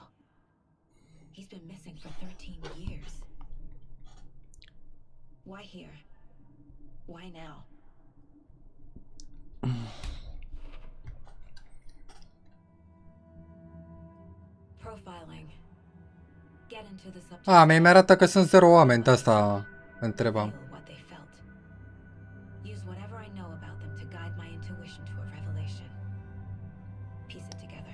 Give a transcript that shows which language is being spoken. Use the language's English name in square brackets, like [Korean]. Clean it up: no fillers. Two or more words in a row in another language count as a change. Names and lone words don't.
[English] He's been missing for 13 years. Why here? Why now? Profiling. Get into the subject. [Romanian] Mi arată că sunt 0 oameni, de asta întrebam. [English] Feel what they felt. Use whatever I know about them to guide my intuition to a revelation. Piece it together.